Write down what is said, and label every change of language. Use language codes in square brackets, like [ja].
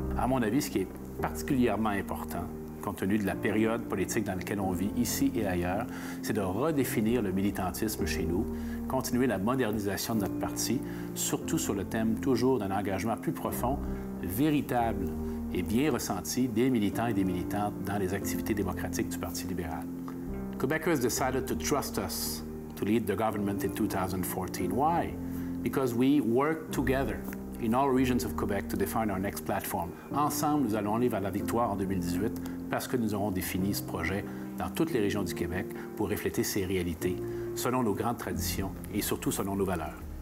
[fr] À mon avis, ce qui est particulièrement important, compte tenu de la période politique dans laquelle on vit ici et ailleurs, c'est de redéfinir le militantisme chez nous, continuer la modernisation de notre parti, surtout sur le thème toujours d'un engagement plus profond, véritable et bien ressenti des militants et des militantes dans les activités démocratiques du Parti libéral. [en] Quebecers decided to trust us to lead the government in 2014. Why? Because we work together in all regions of Quebec to define our next platform. [fr] Ensemble, nous allons aller vers la victoire en 2018 parce que nous aurons défini ce projet dans toutes les régions du Québec pour refléter ces réalités, selon nos grandes traditions et surtout selon nos valeurs.